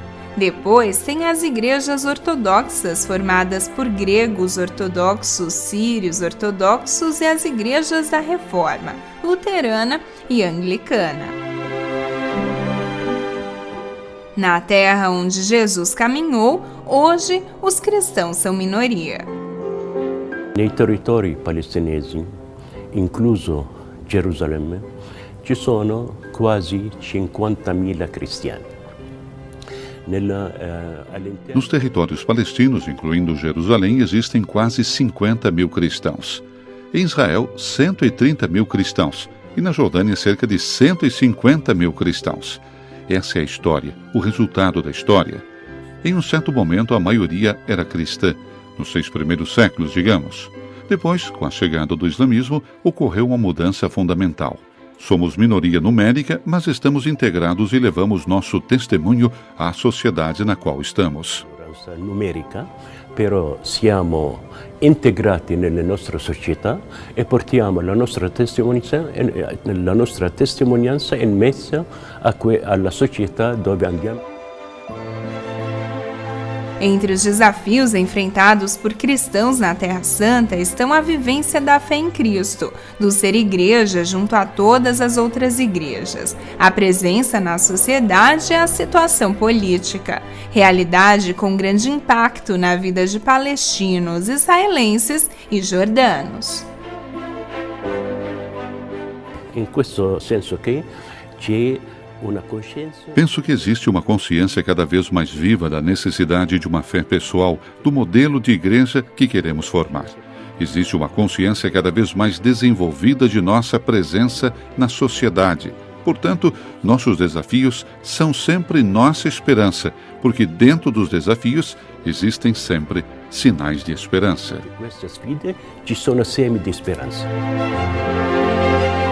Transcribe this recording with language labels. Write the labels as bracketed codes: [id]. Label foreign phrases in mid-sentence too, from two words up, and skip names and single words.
[pt] Depois tem as igrejas ortodoxas, formadas por gregos ortodoxos, sírios ortodoxos e as igrejas da Reforma, luterana e anglicana. Na terra onde Jesus caminhou, hoje os cristãos são minoria. [it] Nei territori palestinesi, incluso Gerusalemme, ci sono quasi 50.000 cristiani. [pt] Nos territórios palestinos, incluindo Jerusalém, existem quase 50 mil cristãos. Em Israel, 130 mil cristãos. E na Jordânia, cerca de 150 mil cristãos. Essa é a história, o resultado da história. Em um certo momento, a maioria era cristã, nos 6 primeiros séculos, digamos. Depois, com a chegada do islamismo, ocorreu uma mudança fundamental. Somos minoria numérica, mas estamos integrados e levamos nosso testemunho à sociedade na qual estamos. [it] Numerica, però siamo integrati nella nostra società e portiamo la nostra testimonianza in mezzo alla società dove andiamo. [pt] Entre os desafios enfrentados por cristãos na Terra Santa estão a vivência da fé em Cristo, do ser igreja junto a todas as outras igrejas, a presença na sociedade e a situação política, realidade com grande impacto na vida de palestinos, israelenses e jordanos. [it] In questo senso che c'è [pt] Penso que existe uma consciência cada vez mais viva da necessidade de uma fé pessoal, do modelo de igreja que queremos formar. Existe uma consciência cada vez mais desenvolvida de nossa presença na sociedade. Portanto, nossos desafios são sempre nossa esperança, porque dentro dos desafios existem sempre sinais de esperança. [it] Queste sfide ci sono semi di speranza.